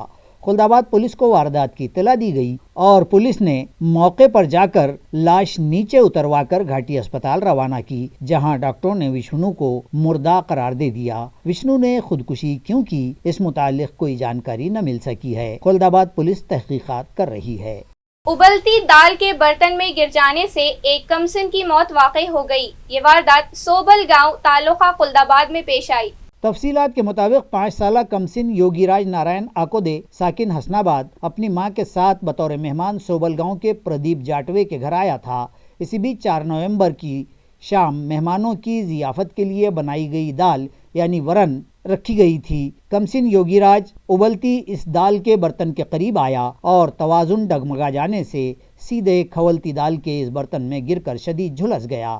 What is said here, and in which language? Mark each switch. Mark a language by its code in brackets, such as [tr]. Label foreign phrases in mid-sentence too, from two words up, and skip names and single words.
[ur] خلدآباد پولیس کو واردات کی اطلاع دی گئی اور پولیس نے موقع پر جاکر لاش نیچے اترواکر گھاٹی اسپتال روانہ کی، جہاں ڈاکٹروں نے وشنو کو مردہ قرار دے دیا. وشنو نے خودکشی کیوں کی، اس متعلق کوئی جانکاری نہ مل سکی ہے. خلدآباد پولیس تحقیقات کر رہی ہے. ابلتی دال کے برتن میں گر جانے سے ایک کمسن کی موت واقع ہو گئی. یہ واردات سوبل گاؤں تعلقہ خلدآباد میں پیش آئی. تفصیلات کے مطابق 5 سالہ کمسن یوگی راج نارائن آکودے ساکن حسن آباد اپنی ماں کے ساتھ بطور مہمان سوبل گاؤں کے پردیپ جاٹوے کے گھر آیا تھا۔ اسی بیچ 4 نومبر کی شام مہمانوں کی ضیافت کے لیے بنائی گئی دال یعنی ورن رکھی گئی تھی۔ کمسن یوگی راج ابلتی اس دال کے برتن کے قریب آیا اور توازن ڈگمگا جانے سے سیدھے کھولتی دال کے اس برتن میں گر کر شدید جھلس گیا۔